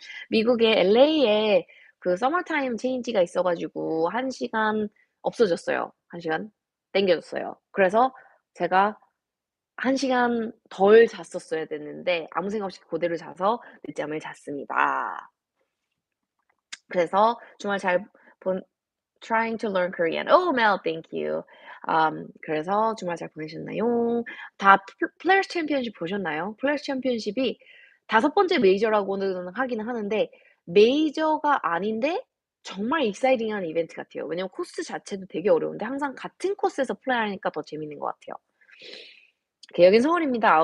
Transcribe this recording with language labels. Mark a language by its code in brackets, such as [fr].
[ko] 미국의 LA에 그 서머타임 체인지가 있어가지고 1시간 없어졌어요. 1시간 땡겨졌어요. 그래서 제가 1시간 덜 잤었어야 됐는데 아무 생각 없이 그대로 자서 늦잠을 잤습니다. 그래서 주말 잘 본 [en] trying to learn Korean. Oh, Mel, thank you. [ko] 그래서 주말 잘 보내셨나요? 다 플레이어스 챔피언십 보셨나요? 플레이어스 챔피언십이 5번째 메이저라고는 하기는 하는데 메이저가 아닌데 정말 익사이팅한 이벤트 같아요. 왜냐면 코스 자체도 되게 어려운데 항상 같은 코스에서 플레이하니까 더 재밌는 것 같아요. 여긴 서울입니다.